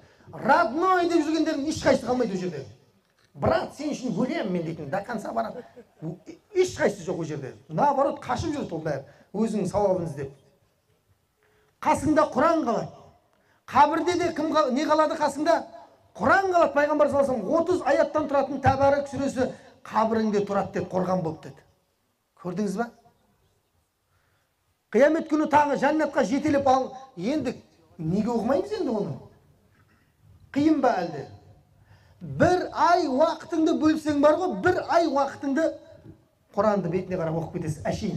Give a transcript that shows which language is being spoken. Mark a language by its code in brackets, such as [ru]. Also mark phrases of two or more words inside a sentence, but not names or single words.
[kk] Родной деп жүргендердің ешқайсысы қалмайды ол жерде. Брат, сен үшін өлемін мен дейтін, [ru] до конца [kk] барады. Ешқайсысы жоқ ол жерде. Наоборот, қашып жүреді ол бәрі, өзінің сауабын іздеп. Қасыңда Құран қалады. Қабірде де кім не қалады қасыңда? Құран қалады. Пайғамбар [ar] صلى الله عليه وسلم [kk] 30 аяттан тұратын Тәбәрәк сүресі қабіріңде тұрады деді, қорған болып деді. Көрдіңіз ба? Қиямет күні тағы жәннатқа жетелеп ал. Енді неге оқымаймыз енді оны? Қиын ба әлде? Bir ay уақытыңды бөлсең бар ғой, bir ay уақытыңды Құранды бетіне қарап оқып кетесіз, әшейін.